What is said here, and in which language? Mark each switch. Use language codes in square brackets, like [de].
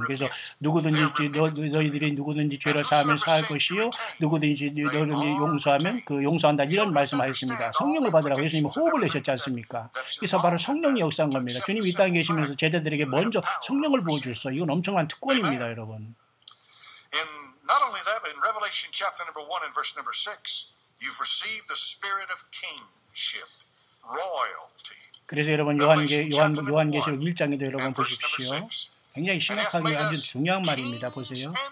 [ko] 그래서 누구든지 너희들이 누구든지 죄를 사하면 사할 것이요 누구든지 너희든지 용서하면 그 용서한다 이런 말씀하셨습니다. 성령을 받으라고 예수님은 호흡을 내셨지 않습니까? 그래서 바로 성령의 역사인 겁니다. 주님이 이 땅에 계시면서 제자들에게 먼저 성령을 부어주셨어. 이건 엄청난 특권입니다, 여러분. [en] Not only that, but in Revelation chapter number 1 and verse number 6, you've received the spirit of kingship, royalty. [ko] 그래서 여러분 요한계시록 1장에도 여러분 보십시오. 굉장히 심각하게 아주 중요한 말입니다. 보세요.